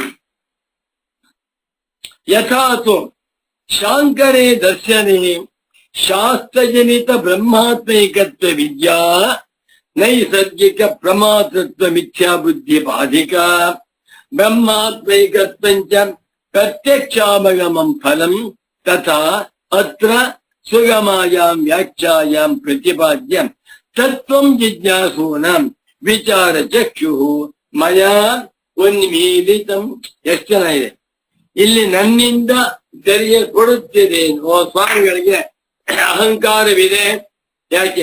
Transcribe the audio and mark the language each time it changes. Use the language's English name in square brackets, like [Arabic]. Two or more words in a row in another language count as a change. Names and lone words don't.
[Sanskrit] ಯಥಾತು ಶಾಂಕರೇ ದರ್ಶನೆ ಶಾಸ್ತ್ರಜನಿತ ಬ್ರಹ್ಮಾತ್ಮೈಕತ್ವ ವಿದ್ಯಾ ನೈಸರ್ಗಿಕ ಪ್ರಮಾತೃತ್ವ ಮಿಥ್ಯಾ ಬುದ್ಧಿ ಬಾಧಿಕ ಬ್ರಹ್ಮಾತ್ಮೈಕತ್ವಂಚ ಪ್ರತ್ಯಕ್ಷಾಮಗಮಂ ಫಲಂ ತಥಾ ಅತ್ರ ಸುಗಮಾಯಾಂ ವ್ಯಾಖ್ಯಾಯಾಂ ಪ್ರತಿಪಾದ್ಯ ತತ್ವಂ ಜಿಜ್ಞಾಸೂನಾಂ ವಿಚಾರ ಚಕ್ಷು ಮಯಾ ಉನ್ಮೀಲಿತಂ. [Kannada] ಎಷ್ಟು ಚೆನ್ನಾಗಿದೆ. ಇಲ್ಲಿ ನನ್ನಿಂದ ತೆರೆಯಲ್ಪಡುತ್ತಿದೆ. ಓ ಸ್ವಾಮಿಗಳಿಗೆ ಅಹಂಕಾರವಿದೆ. ಯಾಕೆ?